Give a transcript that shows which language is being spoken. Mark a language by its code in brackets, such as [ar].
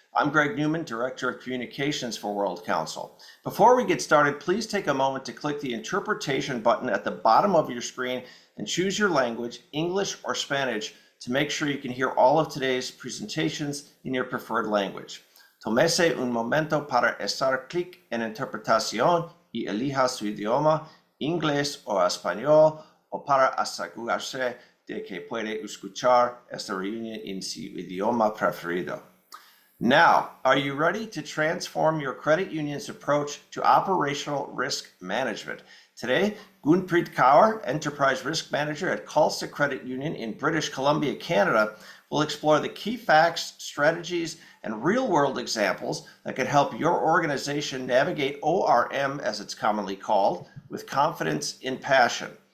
[en] I'm Greg Newman, Director of Communications for World Council. Before we get started, please take a moment to click the interpretation button at the bottom of your screen and choose your language, English or Spanish, to make sure you can hear all of today's presentations in your preferred language. [es] Tómese un momento para hacer clic en interpretación y elija su idioma, inglés o español, o para asegurarse de que puede escuchar esta reunión en su idioma preferido. [en] Now, are you ready to transform your credit union's approach to operational risk management? Today, Gunpreet Kaur, Enterprise Risk Manager at Khalsa Credit Union in British Columbia, Canada, will explore the key facts, strategies, and real-world examples that could help your organization navigate ORM, as it's commonly called, with confidence and passion.